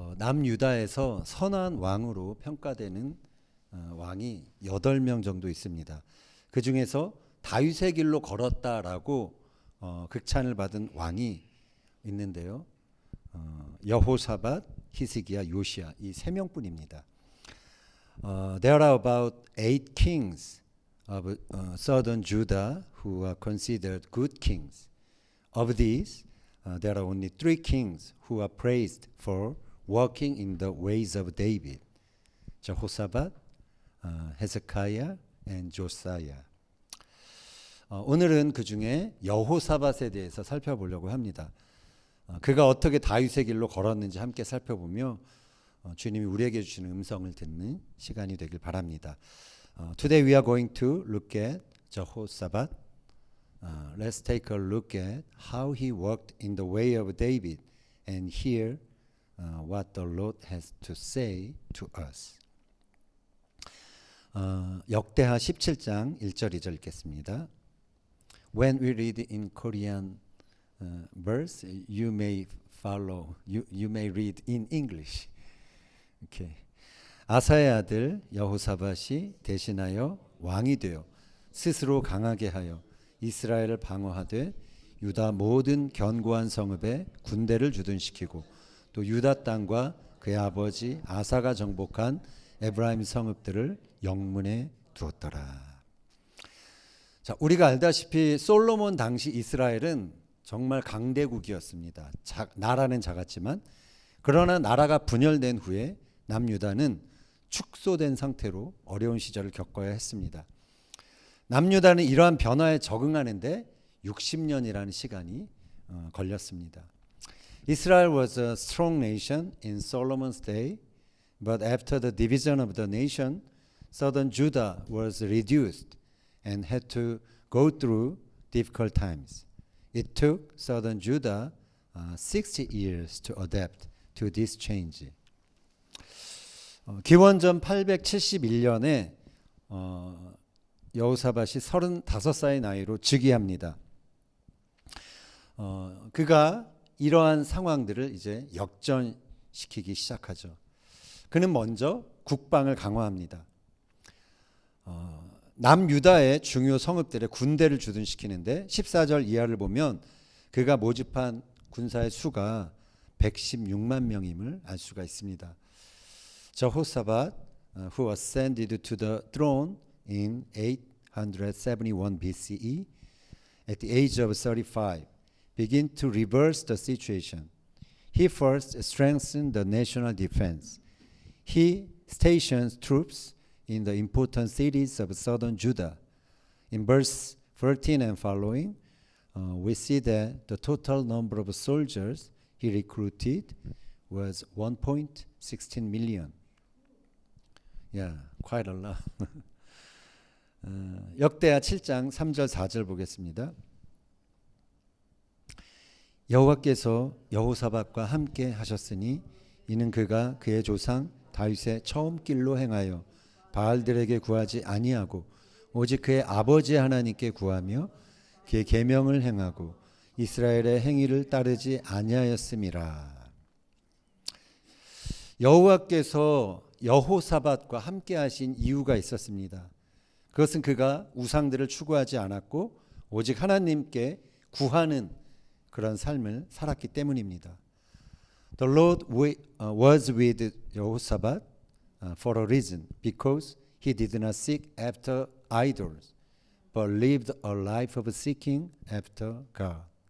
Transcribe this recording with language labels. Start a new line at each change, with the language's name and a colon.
Korean: 남유다에서 선한 왕으로 평가되는 왕이 8명 정도 있습니다. 그 중에서 다윗의 길로 걸었다라고 극찬을 받은 왕이 있는데요. 여호사밧, 히스기야, 요시야 이 3명뿐입니다.
English: There are about 8 kings of southern Judah who are considered good kings. Of these, there are only 3 kings who are praised for walking in the ways of David: Jehoshaphat, Hezekiah, and Josiah.
Korean: 오늘은 그 중에 여호사밧에 대해서 살펴보려고 합니다. 그가 어떻게 다윗의 길로 걸었는지 함께 살펴보며 주님이 우리에게 주시는 음성을 듣는 시간이 되길 바랍니다.
English: Today we are going to look at Jehoshaphat. Let's take a look at how he walked in the way of David and hear what the Lord has to say to us.
Korean: 역대하 17장 1절 2절 읽겠습니다.
English: When we read in Korean verse, you may follow. You may read in English. Okay.
Korean: 아사의 아들 여호사밧이 대신하여 왕이 되어 스스로 강하게 하여 이스라엘을 방어하되 유다 모든 견고한 성읍에 군대를 주둔시키고 또 유다 땅과 그의 아버지 아사가 정복한 에브라임 성읍들을 영문에 두었더라. 자, 우리가 알다시피 솔로몬 당시 이스라엘은 정말 강대국이었습니다. 나라는 작았지만 그러나 나라가 분열된 후에 남유다는 축소된 상태로 어려운 시절을 겪어야 했습니다. 남유다는 이러한 변화에 적응하는데 60년이라는 시간이 걸렸습니다.
English: Israel was a strong nation in Solomon's day, but after the division of the nation, southern Judah was reduced and had to go through difficult times. It took southern Judah 60 years to adapt to this change.
Korean: 기원전 871년에 여호사밧이 35살의 나이로 즉위합니다. 그가 이러한 상황들을 이제 역전시키기 시작하죠. 그는 먼저 국방을 강화합니다. 남유다의 중요 성읍들의 군대를 주둔시키는데 14절 이하를 보면 그가 모집한 군사의 수가 116만 명임을 알 수가 있습니다.
English: Jehoshaphat, who ascended to the throne in 871 BCE, at the age of 35, began to reverse the situation. He first strengthened the national defense. He stationed troops in the important cities of southern Judah. In verse 13 and following, we see that the total number of soldiers he recruited was 1.16 million. Yeah, quite a lot.
Korean: 역대하 7장 3절 4절 보겠습니다. 여호와께서 여호사밧과 함께 하셨으니 이는 그가 그의 조상 다윗의 처음 길로 행하여 바알들에게 구하지 아니하고 오직 그의 아버지 하나님께 구하며 그의 계명을 행하고 이스라엘의 행위를 따르지 아니하였음이라. 여호와께서 여호사밧과 함께 하신 이유가 있었습니다. 그것은 그가 우상들을 추구하지 않았고 오직 하나님께 구하는 그런 삶을 살았기 때문입니다.
English: The Lord was with Jehoshaphat for a reason, because he did not seek after idols, but lived a life of seeking after God.